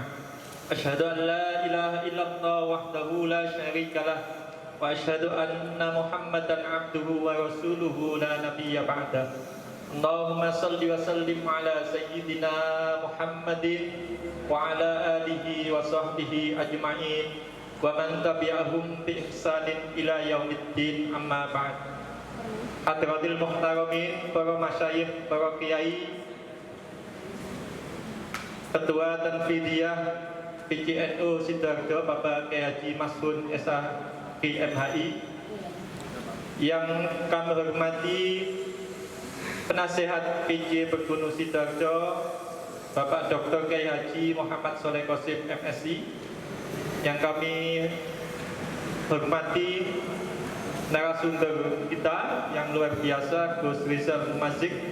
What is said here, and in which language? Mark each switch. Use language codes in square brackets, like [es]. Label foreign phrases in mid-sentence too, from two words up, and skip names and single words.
[ar] أشهد أن لا إله إلا الله وحده لا شريك له وأشهد أن محمدا عبده ورسوله لا نبي بعده. اللهم صل وسلم على سيدنا محمد وعلى آله وصحبه أجمعين ومن تبعهم بإحسان إلى يوم الدين، أما بعد. حضرات المحترمين, [id] para masyayikh, para kiai, Ketua Tanfidiyah PCNU Sidoarjo Bapak Kiai Haji Mas'ud SAG MHI, yang kami hormati Penasehat PJ Bergunung Sidoarjo Bapak Dr. Kiai Haji Muhammad Sholeh Qasim MSI, yang kami hormati narasumber kita yang luar biasa, Gus Rizal Mumazik.